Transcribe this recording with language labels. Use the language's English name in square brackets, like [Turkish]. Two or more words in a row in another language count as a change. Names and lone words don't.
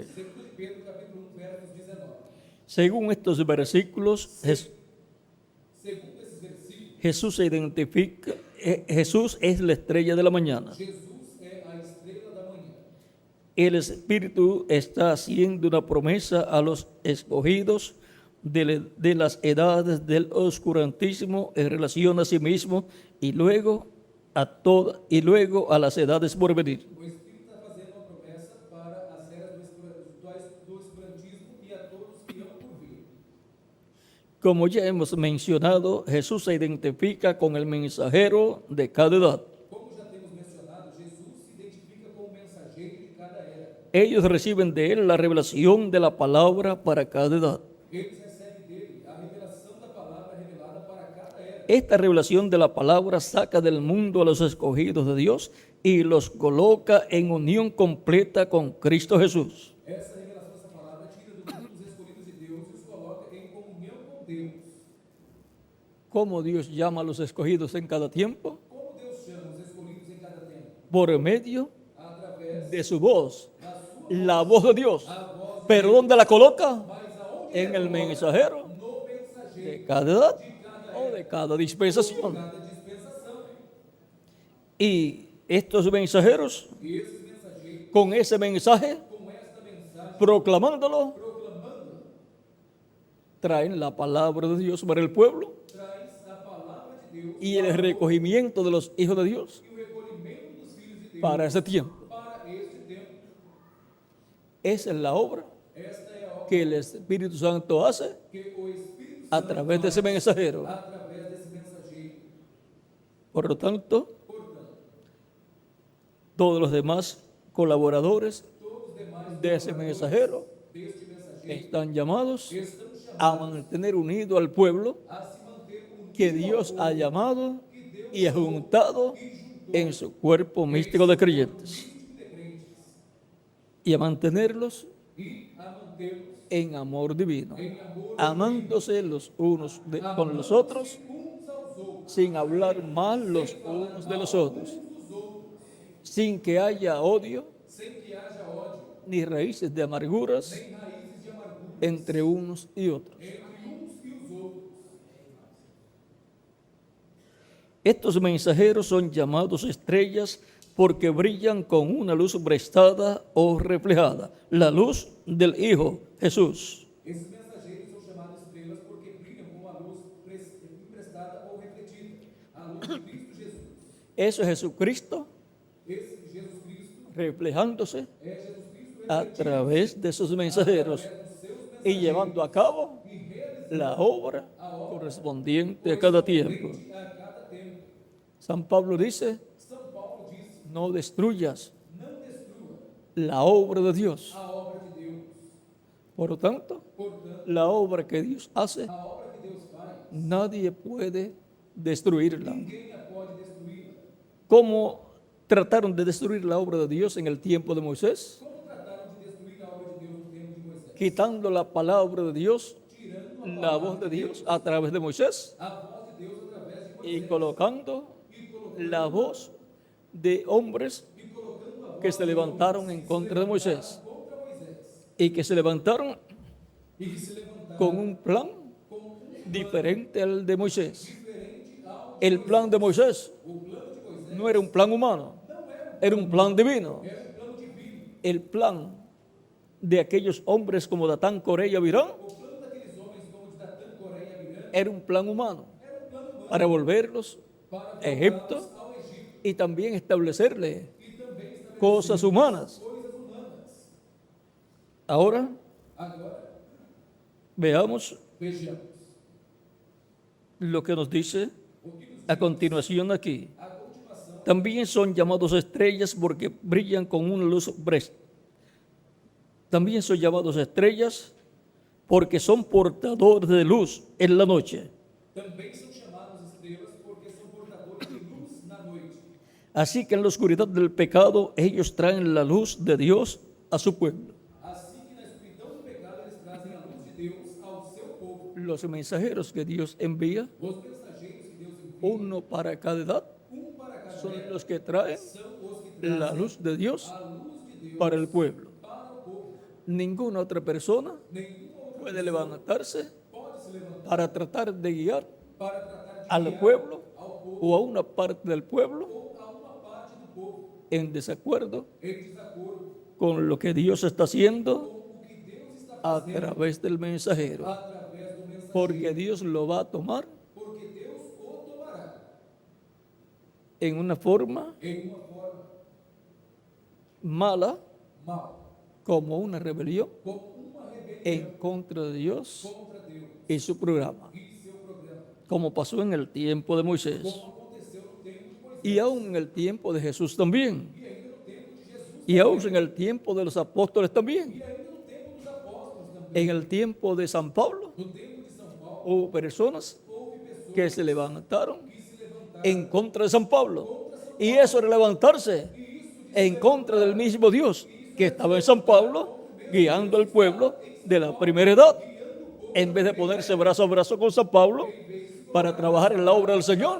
[Spanish] Segundo de Pedro, capítulo 1, versos 19. Según estos versículos, [Portuguese] Segundo esses versículos, [Spanish] Jesús se identifica, Jesús es la estrella de la mañana. [Portuguese] Jesus é a estrela da manhã. [Spanish] El Espíritu está haciendo una promesa a los escogidos de las edades del oscurantismo en relación a sí mismo y luego a las edades por venir. [Portuguese] O Espírito está fazendo uma promessa para as eras do escurantismo e a todos que hão por vir. [Spanish] Como ya hemos mencionado, Jesús se identifica con el mensajero de cada edad. [Portuguese] Como já temos mencionado, Jesus se identifica com o mensageiro de cada era. [Spanish] Ellos reciben de él la revelación de la palabra para cada edad. [Portuguese] Eles recebem dele a revelação da palavra revelada para cada era. [Spanish] Esta revelación de la palabra saca del mundo a los escogidos de Dios y los coloca en unión completa con Cristo Jesús. [Portuguese] Essa revelação dessa palavra tira do mundo os escolhidos de Deus e os coloca em comunhão com Deus. [Spanish] ¿Cómo Dios llama a los escogidos en cada tiempo? [Portuguese] Como Deus chama os escolhidos em cada tempo? [Spanish] Por medio [Portuguese] Através [Spanish] de su voz, [Portuguese] da sua [Spanish] la voz de Dios. [Portuguese] a voz, [Spanish] ¿Pero dónde la coloca? [Portuguese] mas aonde [Spanish] En el mensajero [Portuguese] no mensageiro [Spanish] de cada edad [Portuguese] de cada [Spanish] o de cada dispensación. [Portuguese] cada dispensação. [Spanish] Y estos mensajeros, [Portuguese] E esses mensageiros, [Spanish] con ese mensaje, [Portuguese] com esta mensagem, [Spanish] proclamándolo, [Portuguese] proclamando, [Spanish] traen la palabra de Dios para el pueblo [Portuguese] traz a palavra de Deus [Spanish] y el recogimiento de los hijos de Dios [Portuguese] e o recolhimento dos filhos de Deus [Spanish] para ese tiempo. [Portuguese] para este tempo. [Spanish] Esa es la obra [Portuguese] Esta é a obra [Spanish] que el Espíritu Santo hace [Portuguese] que o Espírito a Santo [Spanish] través de ese mensajero. [Portuguese] através desse mensageiro. [Spanish] Por lo tanto, [Portuguese] Portanto, [Spanish] todos los demás colaboradores [Portuguese] todos os demais [Spanish] de ese mensajero [Portuguese] deste mensageiro [Spanish] están llamados [Portuguese] estão a chamados [Spanish] mantener unido al pueblo [Portuguese] a se manter unidos [Spanish] que Dios ha llamado y ha juntado en su cuerpo místico de creyentes [Portuguese] de crentes [Spanish] y a mantenerlos [Portuguese] e a mantê-los [Spanish] en amor divino, [Portuguese] em amor [Spanish] amándose los unos con los otros [Portuguese] uns aos outros, [Spanish] sin hablar mal los unos de los otros, sin que haya odio [Portuguese] sem que haja ódio, [Spanish] ni raíces de amarguras [Portuguese] nem raízes de amargura [Spanish] entre unos y otros. [Portuguese] entre uns e os outros. [Spanish] Estos mensajeros son llamados estrellas porque brillan con una luz prestada o reflejada, la luz del Hijo Jesús. [Portuguese] Esses mensageiros são chamados estrelas porque brilham com a luz emprestada ou refletida, a luz de Cristo Jesus. [Spanish] Eso es Jesucristo [Portuguese] Esse Jesus Cristo [Spanish] reflejándose [Portuguese] é Jesus Cristo [Spanish] a través de sus mensajeros y llevando a cabo la obra correspondiente a cada tiempo. [Portuguese] a cada tempo. [Spanish] San Pablo dice, [Portuguese] São Paulo disse: [Spanish] no destruyas [Portuguese] não destrua [Spanish] la obra de Dios. [Portuguese] a obra de Deus. [Spanish] Por lo tanto, [Portuguese] Portanto, [Spanish] la obra que Dios hace, [Portuguese] a obra que Deus faz, [Spanish] nadie puede destruirla. [Portuguese] ninguém a pode destruir. [Spanish] ¿Cómo trataron de destruir la obra de Dios en el tiempo de Moisés? [Portuguese] Como trataram de destruir a obra de Deus no tempo de Moisés? [Spanish] Quitando la palabra de Dios, [Portuguese] Tirando [Spanish] la voz de Dios a través de Moisés [Portuguese] a voz de Deus através de [Spanish] y [Portuguese] Moisés [Spanish] colocando [Portuguese] e colocando [Spanish] la voz de hombres [Portuguese] a [Spanish] que se levantaron en contra de Moisés [Portuguese] contra Moisés [Spanish] y que se levantaron [Portuguese] e que se levantaram [Spanish] con un plan [Portuguese] com um [Spanish] diferente al de Moisés. [Portuguese] diferente ao [Spanish] El plan de Moisés [Portuguese] o plano de Moisés. [Spanish] no era un plan humano, era un plan divino. [Portuguese] Era um plano divino. [Spanish] El plan de aquellos hombres como Datán, Coré y Abirán [Portuguese] O plano daqueles homens como de Datã, Coré e Abirã [Spanish] era un plan humano [Portuguese] era um plano humano [Spanish] para volverlos [Portuguese] para [Spanish] a Egipto [Portuguese] voltarmos ao Egito [Spanish] y también establecerle [Portuguese] e também estabelecer [Spanish] cosas humanas. [Portuguese] coisas humanas. [Spanish] Ahora [Portuguese] Agora, [Spanish] veamos [Portuguese] vejamos [Spanish] lo que nos dice [Portuguese] o que nos [Spanish] a continuación aquí. [Portuguese] a continuação. [Spanish] También son llamados estrellas porque brillan con una luz También son llamados estrellas porque son portadores de luz en la noche. [Portuguese] Também são chamados estrelas porque são portadores de luz na noite. [Spanish] Así que en la oscuridad del pecado ellos traen la luz de Dios a su pueblo. [Portuguese] Assim que na escuridão do pecado eles trazem a luz de Deus ao seu povo. [Spanish] Los mensajeros que Dios envía, [Portuguese] Os mensageiros que Deus envia, [Spanish] uno para cada edad, [Portuguese] para cada [Spanish] son [Portuguese] era, [Spanish] los que traen [Portuguese] são os que [Spanish] la luz de Dios [Portuguese] a luz de Deus [Spanish] para el pueblo. [Portuguese] para o povo. [Spanish] Ninguna otra persona [Portuguese] Nenhuma outra [Spanish] puede levantarse [Portuguese] pode se levantar [Spanish] para tratar de guiar [Portuguese] para tratar de [Spanish] al [Portuguese] guiar [Spanish] pueblo [Portuguese] ao povo [Spanish] o a una parte del pueblo [Portuguese] ou a uma parte do povo [Spanish] en desacuerdo [Portuguese] em desacordo [Spanish] con lo que Dios está haciendo [Portuguese] com o que Deus está a fazendo [Spanish] través del mensajero, [Portuguese] através do mensageiro. [Spanish] porque Dios lo va a tomar [Portuguese] Porque Deus o tomará [Spanish] en una forma [Portuguese] em uma forma [Spanish] mala [Portuguese] mal, [Spanish] como una rebelión [Portuguese] como uma rebelião [Spanish] en contra de Dios [Portuguese] contra Deus [Spanish] y su programa, [Portuguese] e seu programa, [Spanish] como pasó en el tiempo de Moisés [Portuguese] como aconteceu no tempo de Moisés [Spanish] y aún en el tiempo de Jesús también, [Portuguese] e ainda no tempo de Jesus [Spanish] y aún en el tiempo de los apóstoles también, [Portuguese] e ainda no tempo dos apóstolos também. [Spanish] en el tiempo de San Pablo. [Portuguese] No tempo de São Paulo, [Spanish] Hubo personas [Portuguese] houve pessoas [Spanish] que se levantaron [Portuguese] que se levantaram [Spanish] en contra de San Pablo, y eso era levantarse en contra del mismo Dios que estaba en San Pablo guiando al pueblo de la primera edad, en vez de ponerse brazo a brazo con San Pablo para trabajar en la obra del Señor.